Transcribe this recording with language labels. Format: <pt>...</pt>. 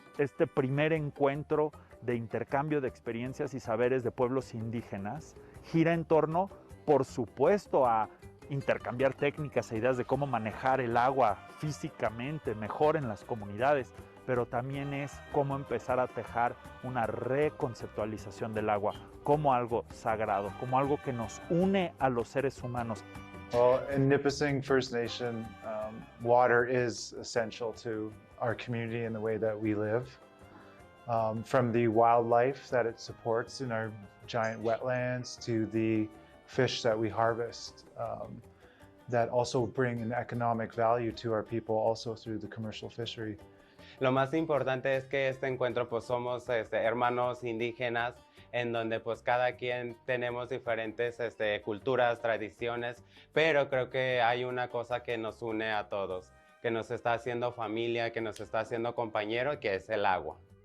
<es>Este primer encuentro de intercambio de experiencias y saberes de pueblos indígenas gira en torno, por supuesto, a intercambiar técnicas e ideas de cómo manejar el agua físicamente mejor en las comunidades, pero también es cómo empezar a tejer una reconceptualización del agua como algo sagrado, como algo que nos une a los seres humanos.</es> <en>Well, in Nipissing First Nation, water is essential to our community and the way that we live. From the wildlife that it supports in our giant wetlands to the fish that we harvest that also bring an economic value to our people also through the commercial fishery.</en> <es>Lo más importante es que este encuentro pues somos hermanos indígenas en donde pues cada quien tenemos diferentes culturas, tradiciones, pero creo que hay una cosa que nos une a todos, que nos está haciendo familia, que nos está haciendo compañero, que es el agua.</es>